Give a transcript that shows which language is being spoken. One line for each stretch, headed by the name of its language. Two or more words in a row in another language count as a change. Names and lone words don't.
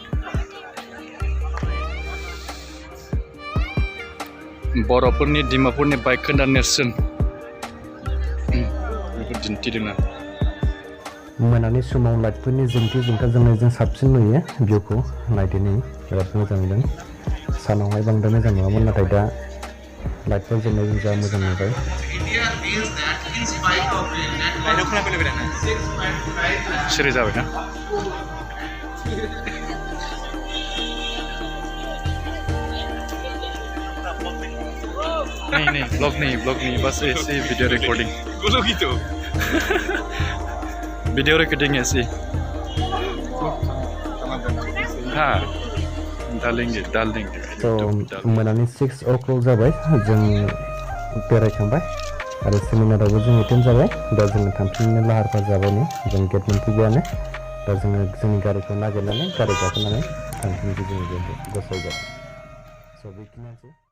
Bodo: बर'फोरनि डिमापुरनि बायखोन्दा नेरसोन बेखौ दिन्थिदोंना मोनानि समाव लाइटफोरनि जोंथा जोंनायजों साबसिन नुयो भिउखौ नायदो नै बिराद मोजां नुदों सानावहाय बांद्राय मोजां नङामोन नाथाय दा लाइटफोर जोंनायजों जा मोजां नुबाय
English: means that in spite of rain, that was 6.5
Bodo: सिरि जाबाय
Hindi: ना नहीं ब्लॉग नहीं बस ऐसे वीडियो रिकॉर्डिंग बोलोगी तो वीडियो रिकॉर्डिंग ऐसे हाँ डाल देंगे
Bodo: तो मोनानि 6 o'clock जाबाय जों बेरायखांबाय आरो सेमिनारावबो जों एटेन्ड जाबाय दा जोङो थांफिननो लाहार फाहार जाबाय नै जों गेट मोनफैबायानो दा जोङो जोंनि गारिखौ नागिरनानै गारि गाखोनानै थांफिननोसै जोङो गोसायगोन स' बेखिनियानोसै